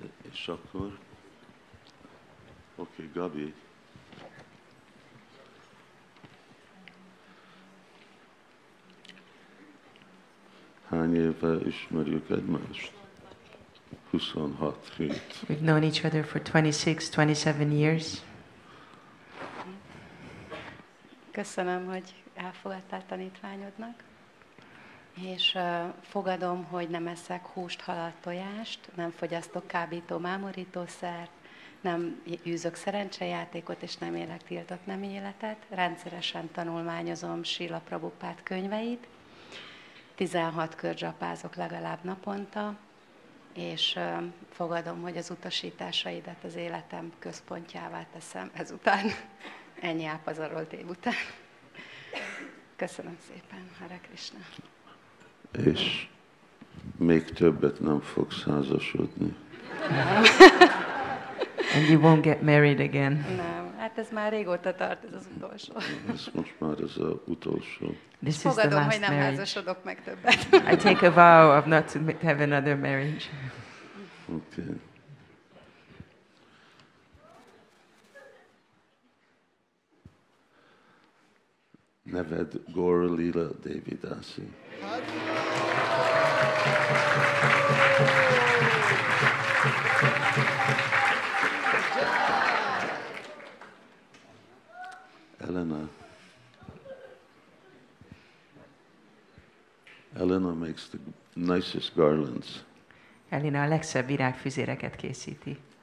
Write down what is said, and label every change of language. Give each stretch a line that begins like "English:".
Hungarian: És akkor, oké, Gabi. Hány éve ismerjük egymást? 26 hét.
English: We've known each other for 27 years.
Hungarian: Köszönöm, hogy elfogadtál tanítványodnak, és fogadom, hogy nem eszek húst, halat, tojást, nem fogyasztok kábító, mámorítószert, nem űzök szerencsejátékot, és nem élek tiltott nem életet. Rendszeresen tanulmányozom Srila Prabhupád könyveit, 16 kör dzsapázok legalább naponta, és fogadom, hogy az utasításaidat az életem központjává teszem ezután. Ennyi ápazarolt év után. Köszönöm szépen, Hare Krishna. És még többet nem fogsz házasodni.
English: And you won't get married again.
Hungarian: Nem, hát ez már régóta tart, ez az utolsó. Ez most már az utolsó.
English: This is
Hungarian: fogadom,
English: the last
Hungarian: hogy nem
English: marriage.
Hungarian: házasodok meg többet.
English: I take a vow of not to have another marriage. Okay.
Hungarian: Neved Gaura-lila Devi Dasi.
English: Elena makes the nicest garlands.
Hungarian: Elena a legszebb virágfüzéreket készíti.